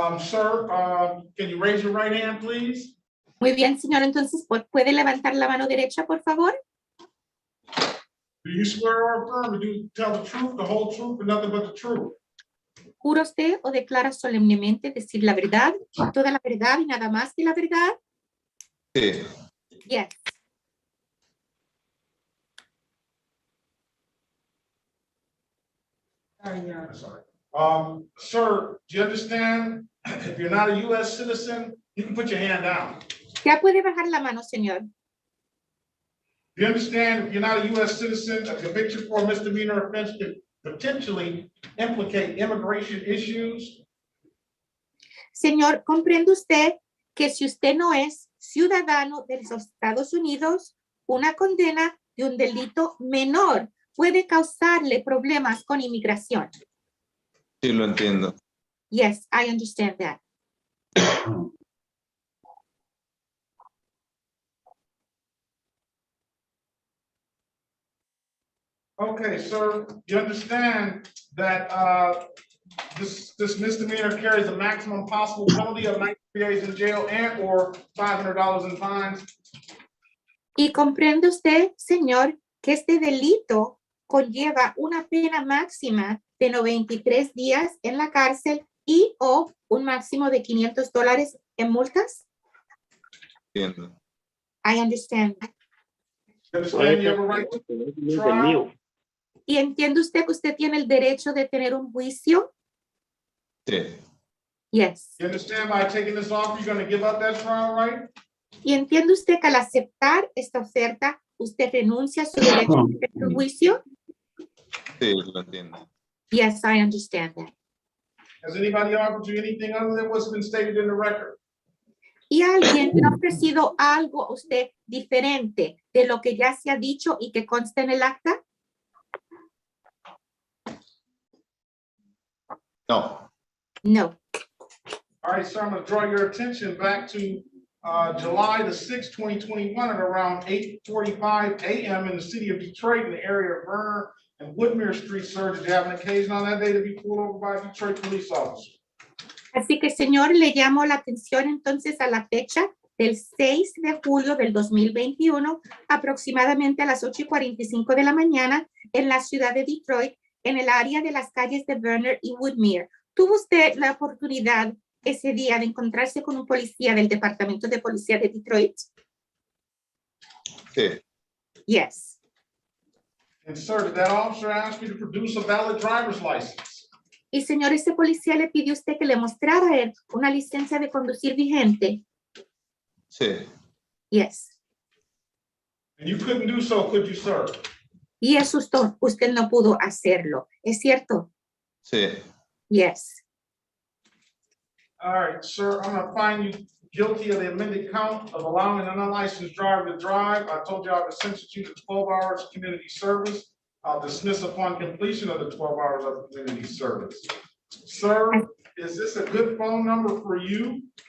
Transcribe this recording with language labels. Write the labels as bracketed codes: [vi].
[en] Sir, can you raise your right hand, please? [es] Muy bien, señor. Entonces, ¿puede levantar la mano derecha, por favor? [en] Do you swear or affirm to tell the truth, the whole truth, and nothing but the truth? [es] ¿Jura usted o declara solemnemente decir la verdad, toda la verdad y nada más que la verdad? Sí. [en] Yes. Sorry. Sir, do you understand? If you're not a U.S. citizen, you can put your hand down. [es] Ya puede bajar la mano, señor. [en] Do you understand? If you're not a U.S. citizen, a conviction for a misdemeanor offense could potentially implicate immigration issues? [es] Señor, ¿comprende usted que si usted no es ciudadano de los Estados Unidos, una condena de un delito menor puede causarle problemas con inmigración? Sí, lo entiendo. [en] Yes, I understand that. Okay, sir, you understand that this misdemeanor carries a maximum possible penalty of 93 days in jail and or $500 in fines? [es] ¿Y comprende usted, señor, que este delito conlleva una pena máxima de 93 días en la cárcel y o un máximo de $500 en multas? Entiendo. [en] I understand. You understand you have a right to trial? [es] ¿Y entiende usted que usted tiene el derecho de tener un juicio? Sí. [en] Yes. You understand by taking this offer, you're going to give up that trial right? [es] ¿Y entiende usted que al aceptar esta oferta, usted renuncia a su derecho a tener un juicio? Sí, lo entiendo. [en] Yes, I understand that. Has anybody offered you anything other than what's been stated in the record? [es] ¿Y alguien le ha ofrecido algo a usted diferente de lo que ya se ha dicho y que consta en el acta? No. [en] No. All right, so I'm going to draw your attention back to July the 6th, 2021 at around 8:45 a.m. in the city of Detroit in the area of Verner and Woodmere Street, sir. Did you have an occasion on that day to be pulled over by a Detroit police officer? [es] Así que, señor, le llamo la atención entonces a la fecha del 6 de julio del 2021, aproximadamente a las 8:45 de la mañana, en la ciudad de Detroit, en el área de las calles de Verner y Woodmere. ¿Tuvo usted la oportunidad ese día de encontrarse con un policía del Departamento de Policía de Detroit? Sí. [en] Yes. And sir, did that officer ask you to produce a valid driver's license? [es] Y señor, ese policía le pidió a usted que le mostrara a él una licencia de conducir vigente. Sí. [en] Yes. And you couldn't do so, could you, sir? [es] Y eso usted no pudo hacerlo. ¿Es cierto? Sí. [en] Yes. All right, sir, I'm gonna find you guilty of the amended count of allowing an unlicensed driver to drive. I told you I would sentence you to 12 hours of community service. I'll dismiss upon completion of the 12 hours of community service. Sir, is this a good phone number for you?